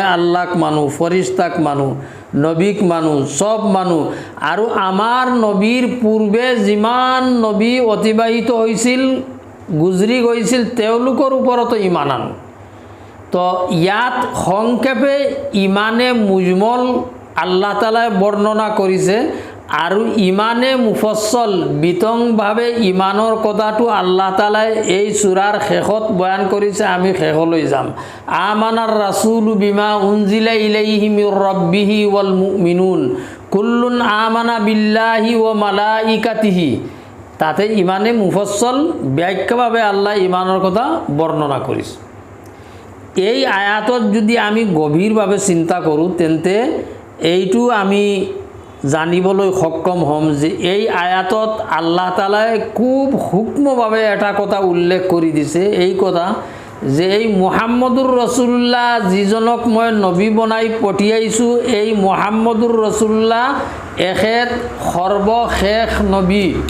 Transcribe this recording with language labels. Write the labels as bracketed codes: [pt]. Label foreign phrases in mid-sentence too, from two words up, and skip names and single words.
[as] আল্লাহক মানু ফৰিস্তাক মানু নবীক মানু সব মানু আৰু আমাৰ নবীৰ পূৰ্বে যিমান নবী অতিবাহিত হৈছিল গুজৰি গৈছিল তেওঁলোকৰ ওপৰতো ইমান আনো তো ইয়াত সংক্ষেপে [ar] إيمان مجمل [as] আল্লাহ তাআলাই বৰ্ণনা কৰিছে আৰু [ar] إيمان مفصل [as] বিতংভাৱে ইমানৰ কথাটো আল্লাহ তাআলাই এই সূৰাৰ শেষত বয়ান কৰিছে আমি শেষলৈ যাম [ar] آمن الرسول بما أنزل إليه من ربه والمؤمنون كل آمن بالله وملائكته তাতে إيمان مفصل [as] ব্যাখ্যাভাৱে আল্লাহ ইমানৰ কথা বৰ্ণনা কৰিছে এই আয়াতত যদি আমি গভীৰভাৱে চিন্তা কৰোঁ তেন্তে এইটো আমি জানিবলৈ সক্ষম হ'ম যে এই আয়াতত আল্লাহ তাআলাই খুব সূক্ষ্মভাৱে এটা কথা উল্লেখ কৰি দিছে এই কথা যে এই মুহাম্মদুৰ ৰাসূলুল্লাহ যিজনক মই নবী বনাই পঠিয়াইছোঁ এই মুহাম্মদুৰ ৰাসূলুল্লাহ এখেত সৰ্বশেষ নবী